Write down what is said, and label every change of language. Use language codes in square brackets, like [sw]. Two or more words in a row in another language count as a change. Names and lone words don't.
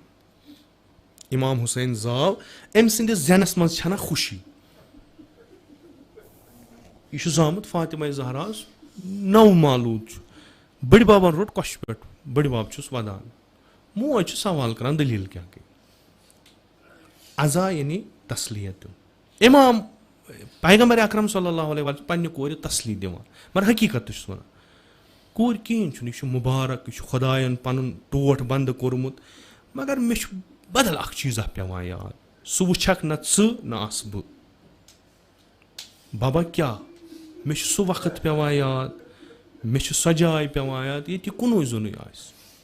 [ks] اِمام حُسین زاو, أمۍ سٕنٛدِس زینس منٛز چھنہ خوشی. یہِ چھُ زامُت فاطمہ زہراہس, نو مالوٗد چھُ. بٔڈِ بابن روٚٹ کۄچھِ پٮ۪ٹھ, بٔڈِ بب چھُس ودان, موج چھُ سوال کران دٔلیٖل کیٛاہ گٔے. عزا یعنی تسلیت دیُن. اِمام پیغمبر اکرم [ar] صلی اللہ علیہ وسلم [ks] پننہِ کورِ تسلی دِوان, مگر حقیٖقت تہِ چھُس ونان کورِ کِہینۍ چھُنہٕ, یہِ چھُ مُبارک, یہِ چھُ خۄدایَن پنُن ٹوٹھ بنٛد کوٚرمُت. مگر مےٚ چھُ بدل اکھ چیٖزا پیٚوان یاد, سُہ وٕچھکھ نہ ژٕ نہ آسہٕ بہٕ. بابا کیٛاہ, مےٚ چھُ سُہ وقت پیٚوان یاد, مےٚ چھِ سۄ جاے پیٚوان یاد ییٚتہِ یہِ کُنُے زوٚنُے آسہِ.